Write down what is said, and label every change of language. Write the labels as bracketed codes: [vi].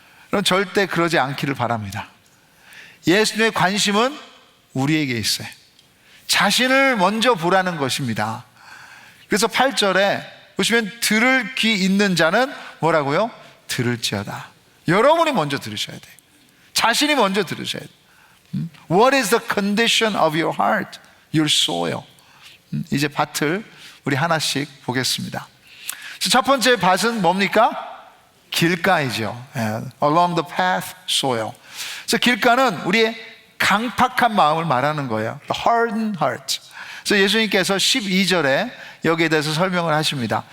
[ko] 그럼 절대 그러지 않기를 바랍니다. 예수님의 관심은 우리에게 있어요. 자신을 먼저 보라는 것입니다. 그래서 8절에 보시면 들을 귀 있는 자는 뭐라고요? 들을지어다. 여러분이 먼저 들으셔야 돼요. 자신이 먼저 들으셔야 돼요. [en] What is the condition of your heart? Your soil. [ko] 이제 밭을 우리 하나씩 보겠습니다. 첫 번째 밭은 뭡니까? 길가이죠. [en] Along the path, soil. [ko] 그래서 길가는 우리의 강팍한 마음을 말하는 거예요. [en] The hardened heart. [ko] 그래서 예수님께서 12절에 여기에 대해서 설명을 하십니다.